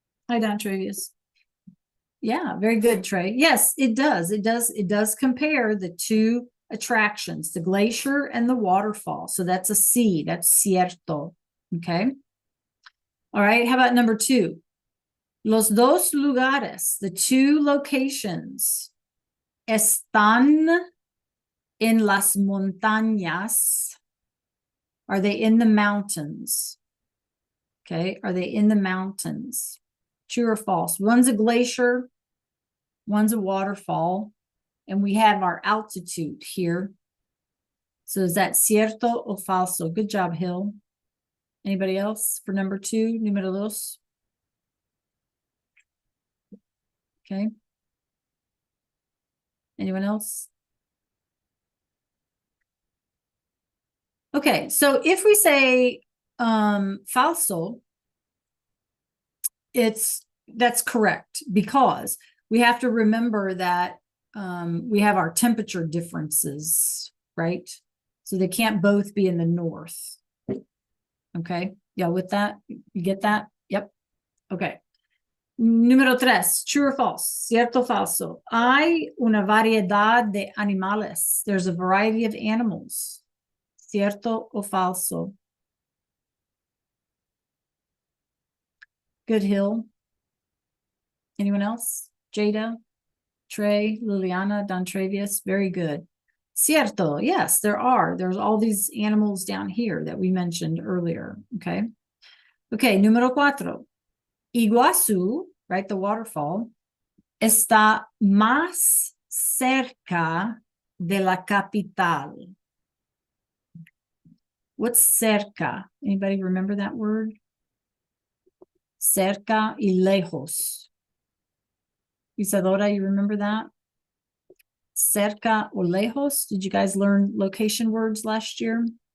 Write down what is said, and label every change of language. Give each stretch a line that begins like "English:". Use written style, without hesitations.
English: Hi, Don Travius. Yeah, very good, Trey. Yes, it does. It does compare the two attractions, the glacier and the waterfall. So that's a C. That's cierto. Okay. All right. How about number two?
Spanish: Los dos lugares,
English: the two locations,
Spanish: están en las montañas.
English: Are they in the mountains? Okay. Are they in the mountains? True or false? One's a glacier, one's a waterfall, and we have our altitude here. So is that
Spanish: cierto o falso?
English: Good job, Hill. Anybody else for number two, número dos? Okay. Anyone else? Okay, so if we say falso, that's correct, because we have to remember that we have our temperature differences, right? So they can't both be in the north. Okay, yeah, with that, you get that? Yep. Okay. Número tres, true or false?
Spanish: Cierto o falso? Hay una variedad de animales.
English: There's a variety of animals.
Spanish: Cierto o falso?
English: Good, Hill. Anyone else? Jada? Trey, Liliana, Don Travius, very good. Cierto, yes, there are. There's all these animals down here that we mentioned earlier, okay? Okay, número 4.
Spanish: Iguazú,
English: right, the waterfall,
Spanish: está más cerca de la capital.
English: What's cerca? Anybody remember that word?
Spanish: Cerca y lejos.
English: Isadora, you remember that?
Spanish: Cerca o lejos.
English: Did you guys learn location words last year?